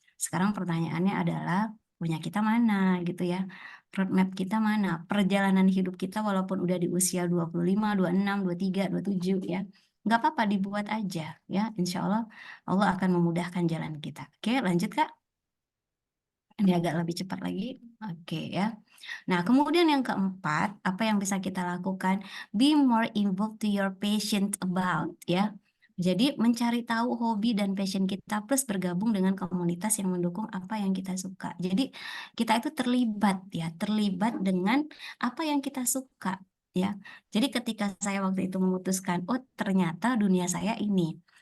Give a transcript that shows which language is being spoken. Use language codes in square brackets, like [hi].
[id] Sekarang pertanyaannya adalah, punya kita mana gitu ya, roadmap kita mana, perjalanan hidup kita walaupun udah di usia 25, 26, 23, 27 ya, nggak apa-apa dibuat aja ya, insya Allah Allah akan memudahkan jalan kita. Oke, lanjut Kak. Ini agak lebih cepat lagi. Oke ya. Nah, kemudian yang keempat, apa yang bisa kita lakukan? [en] Be more involved to your passion about ya. [id] Jadi mencari tahu hobi dan passion kita plus bergabung dengan komunitas yang mendukung apa yang kita suka. Jadi kita itu terlibat ya, terlibat dengan apa yang kita suka ya. Jadi ketika saya waktu itu memutuskan, oh ternyata dunia saya ini.